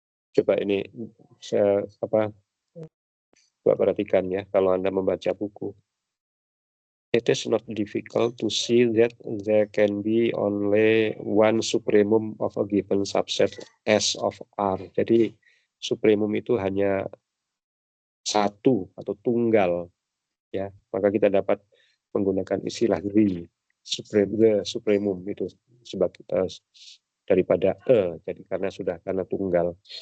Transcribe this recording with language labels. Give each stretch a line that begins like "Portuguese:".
Indonesian: Coba ini saya coba perhatikan ya kalau Anda membaca buku.
English: It is not difficult to see that there can be only one supremum of a given subset S of R.
Indonesian: Jadi supremum itu hanya satu atau tunggal, ya. Maka kita dapat menggunakan istilah
English: the supremum
Indonesian: itu sebagai daripada jadi karena tunggal.